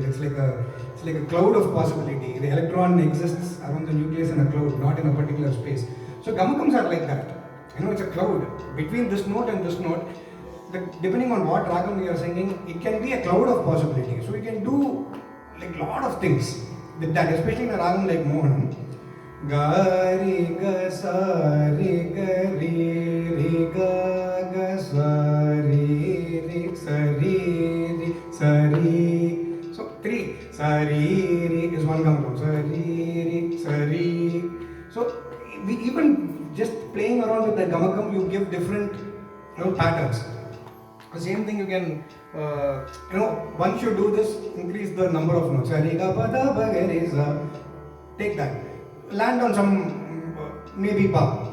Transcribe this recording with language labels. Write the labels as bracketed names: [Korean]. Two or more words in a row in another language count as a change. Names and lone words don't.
[English] It's like a cloud of possibility. The electron exists around the nucleus in a cloud, not in a particular space. So gamakams are like that. You know, it's a cloud between this note and this note. Depending on what ragam we are singing, it can be a cloud of possibility. So we can do like a lot of things with that, especially in a ragam like Mohanam. Ga re ga sa re ga re ga sa re sa re. So 3 sa re is one gamakam. Sa re. So we even just playing around with the gamakam, you give different, you know, patterns. The same thing you can, you know, once you do this, increase the number of notes. Take that. Land on some, maybe pa.